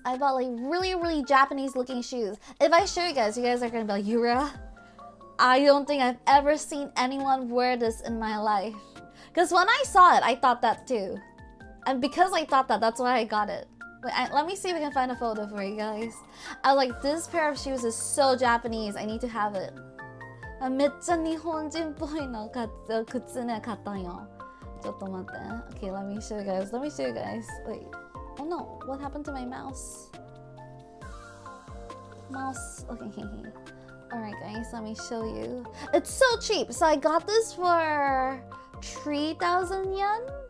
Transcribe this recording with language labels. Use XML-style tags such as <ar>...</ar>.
<en>I bought like really Japanese looking shoes. If I show you guys are gonna be like, Yura, I don't think I've ever seen anyone wear this in my life. Because when I saw it, I thought that too. And because I thought that, that's why I got it. Wait, let me see if I can find a photo for you guys. I was like, this pair of shoes is so Japanese. I need to have it.</en> <ja>めっちゃ日本人っぽいの靴ね買ったんよ。ちょっと待って。</ja> <en>Okay, let me show you guys. Wait. Oh no, what happened to my mouse? Okay. Alright guys, let me show you. It's so cheap. So I got this for 3,000 yen.</en>